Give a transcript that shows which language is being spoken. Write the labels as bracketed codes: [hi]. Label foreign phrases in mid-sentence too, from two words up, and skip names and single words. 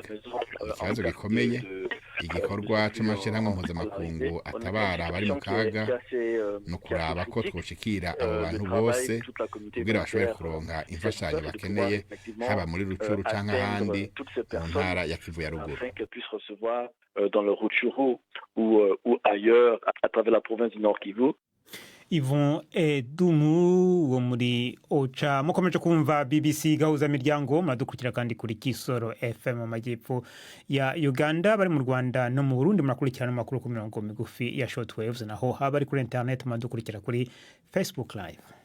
[rn] Ikibazo gikomeye, igikorwa c'amashirahamwe mpuzamakungu atabara abari mu kaga no kuraba ko twoshikira abo bantu bose kugira bashobore kuronka imfashanyo bakeneye, haba muri Rucuru canke ahandi mu ntara ya Kivu ya ruguru. [fr] Dans le Rutshuru ou ailleurs à travers la province du Nord Kivu. [rn] Yvon Edunu wo muri OCHA. Mukomeje kumva BBC gahuza miryango, muradukurikira kandi kuri Kisoro FM mu majyepfo ya Uganda. Bari mu Rwanda no mu Burundi murakurikirana amakuru ku mirongo migufi ya shortwaves, naho habari kuri internet muradukurikira kuri Facebook Live.